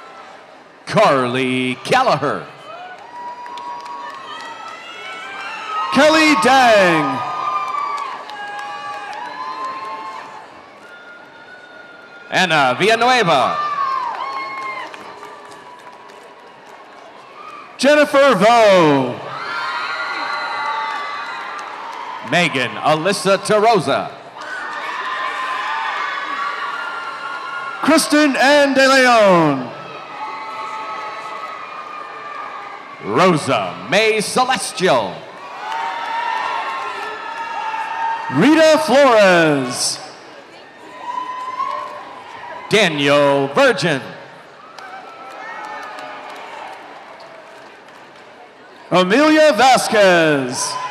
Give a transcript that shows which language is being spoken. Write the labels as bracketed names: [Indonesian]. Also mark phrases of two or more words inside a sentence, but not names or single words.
[English] Carly Gallagher. Kelly Dang. Ana Villanueva. Jennifer Vo. Megan Alyssa Tarosa. Kristen Ann De Leon. Rosa May Celestial. Rita Flores. Daniel Virgin. Amelia Vasquez.